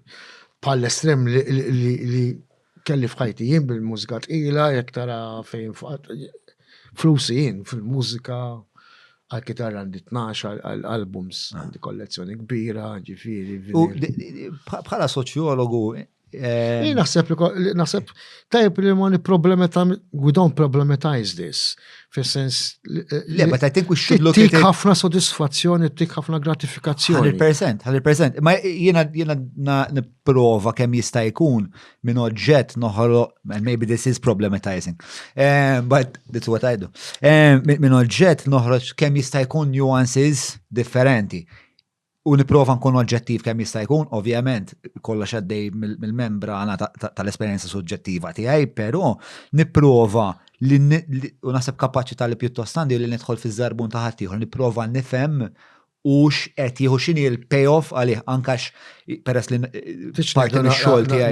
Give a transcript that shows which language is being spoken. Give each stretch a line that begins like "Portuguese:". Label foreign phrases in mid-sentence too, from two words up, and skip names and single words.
Maltese: Bħal l-estrem li kelli f'ħajti jien bil-mużika tqila jekk tara fejn flusi jien fil-mużika għal-kitarra għandi 12 għal-albums, għandi kollezzjoni kbira, ġifieri. Bħala soċjologu. Naħseb tajb li ma
English: we don't problematize this.
Maltese: Fis-sens.
English: But I think we should look at it.
Maltese: Tik ħafna sodisfazzjoni, tik ħafna gratifikazzjoni. 100%. Ma jiena nipprova kemm jista' jkun minn oġġett noħoloq,
English: and maybe this is problematizing. But that's what I do.
Maltese: Minn oġġett noħroġ kemm jista' jkun nuances differenti. U niprofa nkun oġġettiv kemm jista' jkun, ovvjament kollox għaddej mill-membrana tal-esperjenza suġġettiva tiegħi, però nipprova u naħseb kapaċità li pjuttost għandi li nidħol fiż-żarbun ta' ħadd ieħor, nipprova nifhem u x'qed jieħu x'inhi l-payoff għalih anke peress li parti mix-xogħol tiegħi.